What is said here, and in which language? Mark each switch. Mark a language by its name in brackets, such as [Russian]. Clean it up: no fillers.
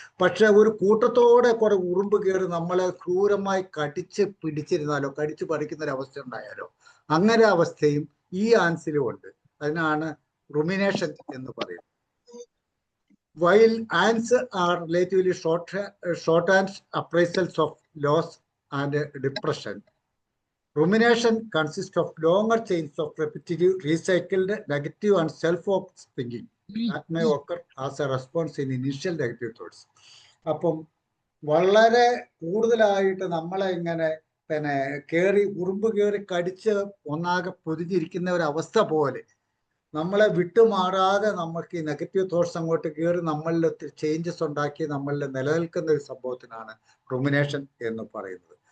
[Malayalam] പക്ഷെ ഒരു കൂട്ടത്തോടെ കുറെ ഉറുമ്പ് കയറി നമ്മളെ ക്രൂരമായി കടിച്ച് പിടിച്ചിരുന്നാലോ, കടിച്ചു പറിക്കുന്ന ഒരു അവസ്ഥ ഉണ്ടായാലോ, അങ്ങനെ അവസ്ഥയും ഈ ആൻസിലും ഉണ്ട്. അതിനാണ് റുമിനേഷൻ എന്ന് പറയുന്നത്. [English] While ants are relatively shorthand appraisals of loss and depression, rumination consists of longer chains of repetitive, recycled, negative and self-opposed thinking that may occur as a response in initial negative thoughts. [Malayalam] അപ്പം വളരെ കൂടുതലായിട്ട് നമ്മളെ ഇങ്ങനെ പിന്നെ ഉറുമ്പ് കയറി കടിച്ച് ഒന്നാകെ പൊതിഞ്ഞിരിക്കുന്ന ഒരു അവസ്ഥ പോലെ നമ്മളെ വിട്ടുമാറാതെ നമുക്ക് ഈ നെഗറ്റീവ് തോട്ട്സ് അങ്ങോട്ട് കയറി നമ്മളിൽ ഒത്തിരി ചേഞ്ചസ് ഉണ്ടാക്കി നമ്മളിൽ നിലനിൽക്കുന്ന ഒരു സംഭവത്തിനാണ് റുമിനേഷൻ എന്ന് പറയുന്നത്.